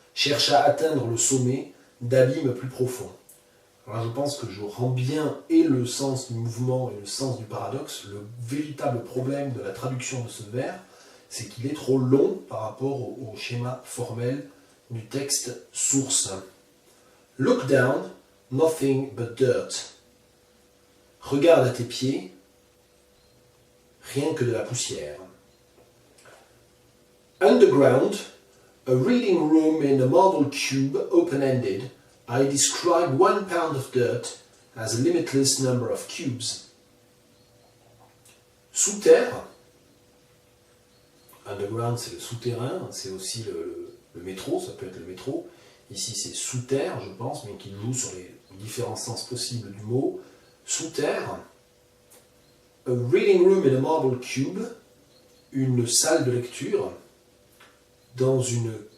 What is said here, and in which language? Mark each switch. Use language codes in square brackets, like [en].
[fr] Cherche à atteindre le sommet d'abîmes plus profonds. Alors je pense que je rends bien et le sens du mouvement et le sens du paradoxe. Le véritable problème de la traduction de ce vers, c'est qu'il est trop long par rapport au schéma formel du texte source. [en] Look down, nothing but dirt. [fr] Regarde à tes pieds, rien que de la poussière. [en] Underground, a reading room in a marble cube, open-ended, I describe 1 pound of dirt as a limitless number of cubes. [fr] Sous terre, underground c'est le souterrain, c'est aussi le métro, ça peut être le métro. Ici c'est sous terre, je pense, mais qui joue sur les différents sens possibles du mot. Sous terre, [en] a reading room in a marble cube, [fr] une salle de lecture dans une...